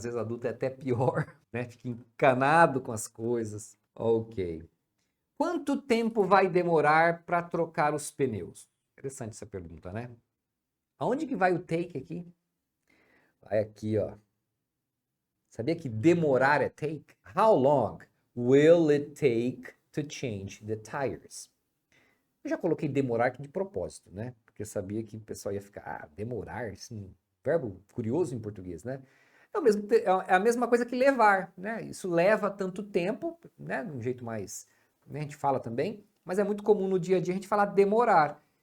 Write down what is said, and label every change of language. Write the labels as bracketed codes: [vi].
[pt] Às vezes adulto é até pior, né? Fica encanado com as coisas. Ok. Quanto tempo vai demorar para trocar os pneus? Interessante essa pergunta, né? Aonde que vai o take aqui? Vai aqui, ó. Sabia que demorar é take? [en] How long will it take to change the tires? [pt] Eu já coloquei demorar aqui de propósito, né? Porque eu sabia que o pessoal ia ficar, demorar, assim, verbo curioso em português, né? É a mesma coisa que levar, né? Isso leva tanto tempo, né? De um jeito mais, né? A gente fala também, mas é muito comum no dia a dia a gente falar demorar.